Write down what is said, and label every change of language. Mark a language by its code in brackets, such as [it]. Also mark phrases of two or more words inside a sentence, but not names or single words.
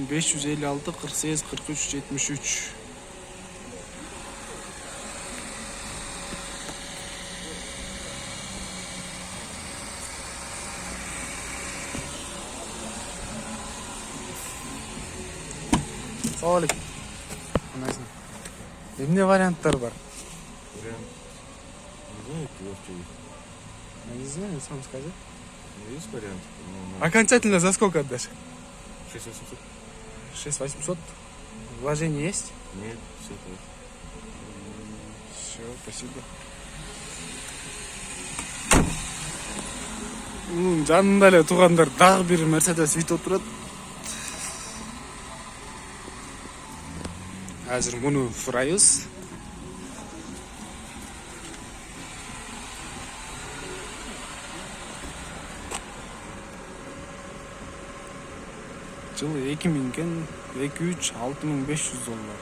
[ky] 556 48 43 73. Саламалейкум. Эмне варианттар бар? [ru] Не знаю, сам скажи. Есть вариант? Окончательно за сколько отдашь? 6800. 6800. Вложение есть? Нет, все так. Все, спасибо. [ky] Жанында эле туугандар дагы бир Mercedes Vito турат. Азыр муну сурайбыз. Жылы 2000 кен, 2-3 $6500.